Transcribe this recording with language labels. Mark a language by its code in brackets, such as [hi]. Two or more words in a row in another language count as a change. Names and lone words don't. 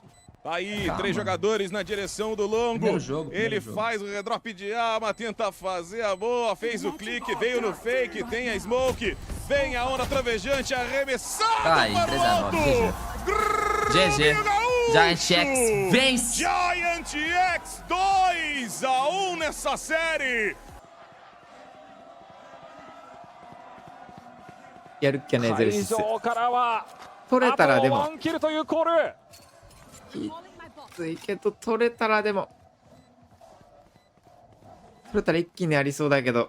[pt] Aí, 3 jogadores na direção do longo. Ele faz o redrop de arma, tenta fazer a boa, fez o clique, veio no fake, tem a smoke, vem a onda trovejante, arremessado para o alto. GG. GIANTX vence. GIANTX 2 a 1 nessa série. [ja] やるっきゃね、ゼルシス。会場からは取れたらでも。あと1キルというコール。きついけど取れたらでも。取れたら一気にありそうだけど。